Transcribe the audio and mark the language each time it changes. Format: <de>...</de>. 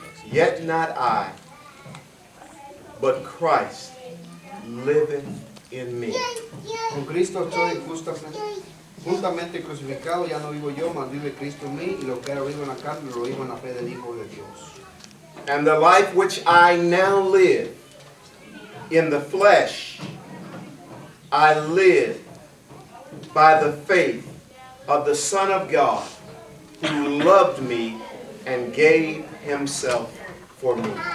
<en>Yet not I, but Christ liveth in me.</en> <es>Con Cristo estoy juntamente crucificado, ya no vivo yo, mas vive Cristo en mí, y lo que era vivo en la carne, lo vivo en la fe del Hijo de Dios.</es> <en>And the life which I now live in the flesh, I live by the faith of the Son of God, who loved me and gave himself for me.</en>